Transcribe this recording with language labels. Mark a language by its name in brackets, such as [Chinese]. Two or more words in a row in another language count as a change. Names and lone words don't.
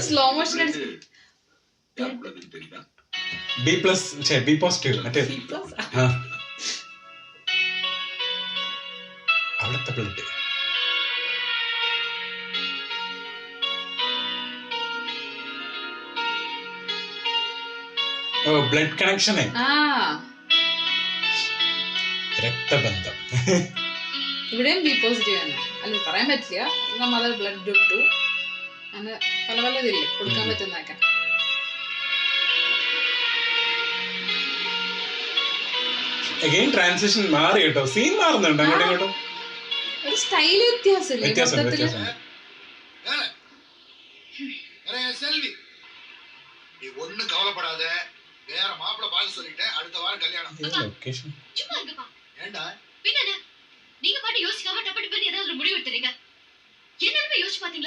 [English] slow motion [Malayalam] അടിച്ചു. [Tamil] யார் உள்ளதுன்னு தெரியுதா? [English] B positive [Malayalam] മറ്റേ അവിടുത്തെ ബ്ലഡ്. ഓ [English] blood connection, [Malayalam] രക്തബന്ധം. ഇവിടെയും [English] B positive [Malayalam] തന്നെ അല്ല, പറയാൻ പറ്റില്ല. നമ്മൾ [English] blood group [Malayalam] 2 അങ്ങനെ പല പല ഇതില്ലേ കൊടുക്കാൻ പറ്റുന്നതൊക്കെ. [English] again transition [Malayalam] മാറി കേട്ടോ, സീൻ മാറുന്നുണ്ട് അങ്ങോട്ടും ഇങ്ങോട്ടും. ഒരു സ്റ്റൈൽ വ്യത്യാസമില്ലേ മൊത്തത്തില്? [Tamil] செல்வி, நீ ஒண்ணும் கவலைப்படாத. வேற மாப்பிள்ளை பார்த்து சொல்லிட்டேன், அடுத்த வாரம் கல்யாணம். [Malayalam] ലൊക്കേഷൻ [Tamil] சும்மா இருங்கப்பா. ஏண்டா? பின்ன நீங்க பாட்டு யோசிக்காம டப்பட்டு பண்ணி ஏதாவது ஒரு முடிவு எடுத்துறீங்க. என்னன்னு யோசிச்சு பாத்தீங்களா?